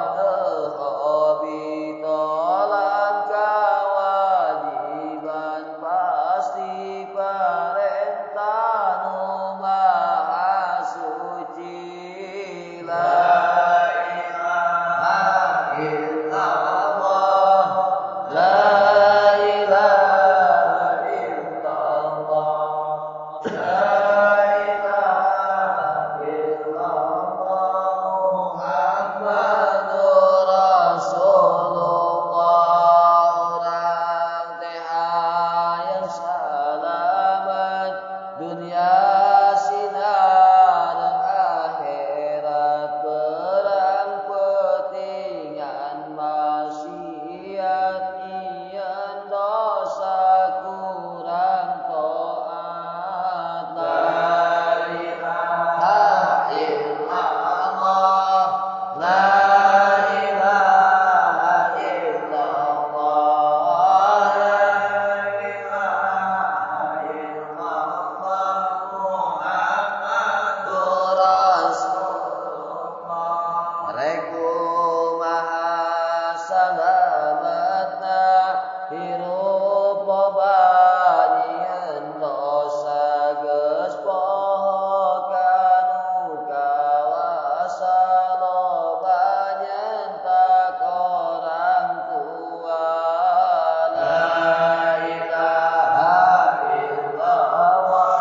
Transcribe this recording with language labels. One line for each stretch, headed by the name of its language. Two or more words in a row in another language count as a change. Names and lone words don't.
Sundanese: teu hobi tolak kewajiban pasti perintah nu maha suci.
Arabic: La ilaha illallah. La ilaha illallah.
Sundanese: Dunia sinar akhirat perang petingan maksiat nyian dosa kurang taat.
Arabic: La ilaha illallah. La ilaha illallah.
Sundanese: Salamatna hirup loba nyieun dosa geus poho kanu kawasa loba nyentak orang tua.
Arabic: La ilaha illallah.